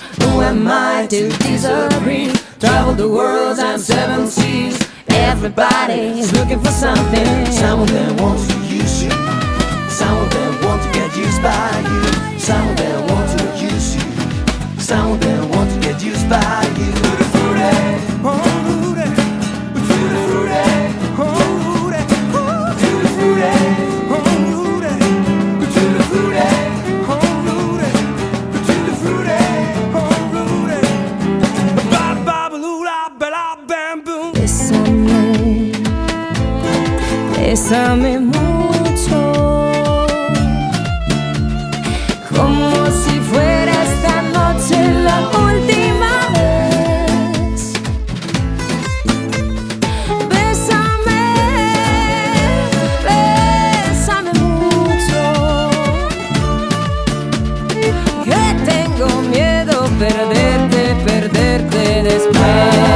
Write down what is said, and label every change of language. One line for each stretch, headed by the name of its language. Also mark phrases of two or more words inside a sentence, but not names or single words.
English: Who am I to disagree? Travel the world and seven seas. Everybody is looking for something. Some of them want to use you. Some of them want to get used by you. Some of them want to use you. Some of them want to get used by you. Tutti frutti, oh frutti, tutti frutti, oh frutti, tutti frutti, oh frutti, tutti frutti, oh frutti, tutti frutti, oh frutti. Ba ba balula bela bam boom.
Spanish: Bésame mucho, como si fuera esta noche la última vez. Bésame, bésame mucho, que tengo miedo perderte, perderte después.